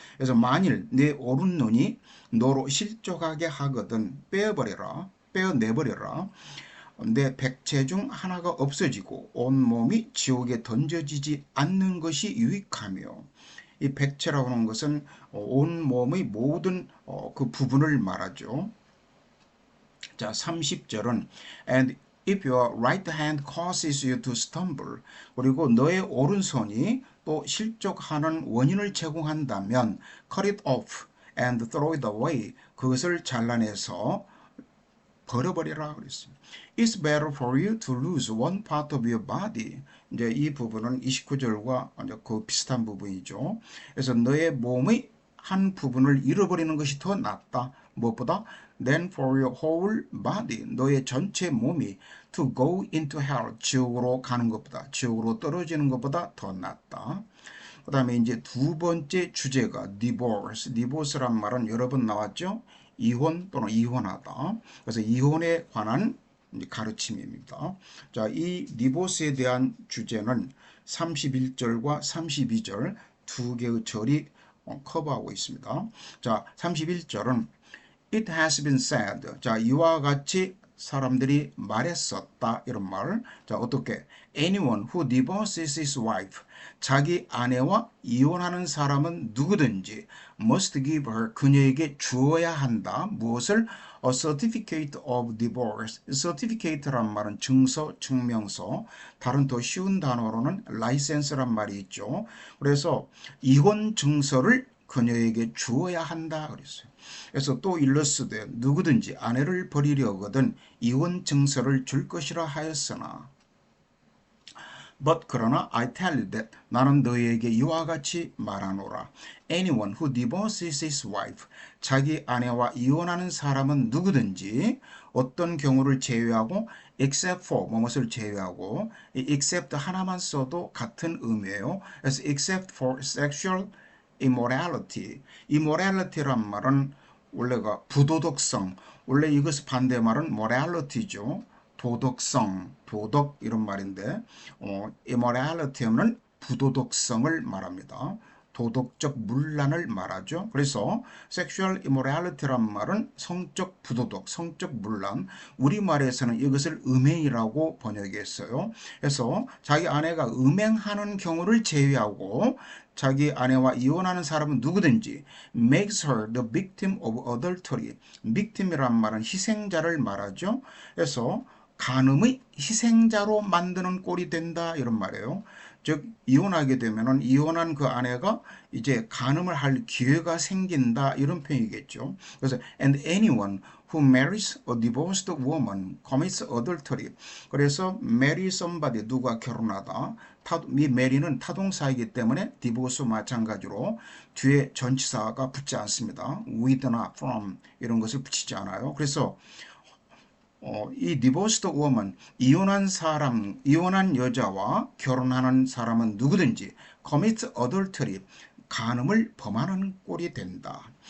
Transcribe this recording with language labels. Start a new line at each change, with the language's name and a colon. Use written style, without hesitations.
Korean: 그래서 만일 내 오른눈이 너로 실족하게 하거든 빼어내버려라. 내 백체 중 하나가 없어지고 온몸이 지옥에 던져지지 않는 것이 유익하며 이 백체라고 하는 것은 온몸의 모든 그 부분을 말하죠. 자, 30절은
English: And if your right hand causes you to stumble
Korean: 그리고 너의 오른손이 또 실족하는 원인을 제공한다면
English: cut it off and throw it away
Korean: 그것을 잘라내서 버려버리라 그랬습니다.
English: It's better for you to lose one part of your body.
Korean: 이제 이 부분은 29절과 그 비슷한 부분이죠. 그래서 너의 몸의 한 부분을 잃어버리는 것이 더 낫다. 무엇보다
English: than for your whole body,
Korean: 너의 전체 몸이
English: to go into hell,
Korean: 지옥으로 가는 것보다, 지옥으로 떨어지는 것보다 더 낫다. 그 다음에 이제 두 번째 주제가 divorce. divorce란 말은 여러 번 나왔죠. 이혼 또는 이혼하다. 그래서 이혼에 관한 가르침입니다. 자, 이 divorce에 대한 주제는 31절과 32절 두 개의 절이 커버하고 있습니다. 자, 31절은
English: It has been said.
Korean: 자, 이와 같이 사람들이 말했었다. 이런 말. 자, 어떻게?
English: Anyone who divorces his wife.
Korean: 자기 아내와 이혼하는 사람은 누구든지
English: must give her.
Korean: 그녀에게 주어야 한다. 무엇을?
English: A certificate of divorce.
Korean: certificate란 말은 증서, 증명서. 다른 더 쉬운 단어로는 license란 말이 있죠. 그래서 이혼 증서를 그녀에게 주어야 한다 그랬어요. 그래서 또 일러스되 누구든지 아내를 버리려거든 이혼 증서를 줄 것이라 하였으나
English: But
Korean: 그러나
English: I tell you that
Korean: 나는 너희에게 이와 같이 말하노라.
English: Anyone who divorces his wife
Korean: 자기 아내와 이혼하는 사람은 누구든지 어떤 경우를 제외하고
English: except for
Korean: 무엇을 제외하고 except 하나만 써도 같은 의미예요. 그래서
English: except for sexual immorality.
Korean: immorality란 말은 원래가 부도덕성. 원래 이것의 반대말은 morality죠. 도덕성, 도덕 이런 말인데 immorality는 부도덕성을 말합니다. 도덕적 문란을 말하죠. 그래서 sexual immorality란 말은 성적 부도덕, 성적 문란. 우리말에서는 이것을 음행이라고 번역했어요. 그래서 자기 아내가 음행하는 경우를 제외하고 자기 아내와 이혼하는 사람은 누구든지
English: makes her the victim of adultery.
Korean: victim이란 말은 희생자를 말하죠. 그래서 간음의 희생자로 만드는 꼴이 된다 이런 말이에요. 즉 이혼하게 되면은 이혼한 그 아내가 이제 간음을 할 기회가 생긴다 이런 표현이겠죠. 그래서
English: and anyone who marries a divorced woman commits adultery.
Korean: 그래서 marry somebody 누가 결혼하다. 이 mary는 타동사이기 때문에 divorce 마찬가지로 뒤에 전치사가 붙지 않습니다. with나 from 이런 것을 붙이지 않아요. 그래서 이 divorced woman, 이혼한 사람, 이혼한 여자와 결혼하는 사람은 누구든지
English: commit adultery,
Korean: 간음을 범하는 꼴이 된다.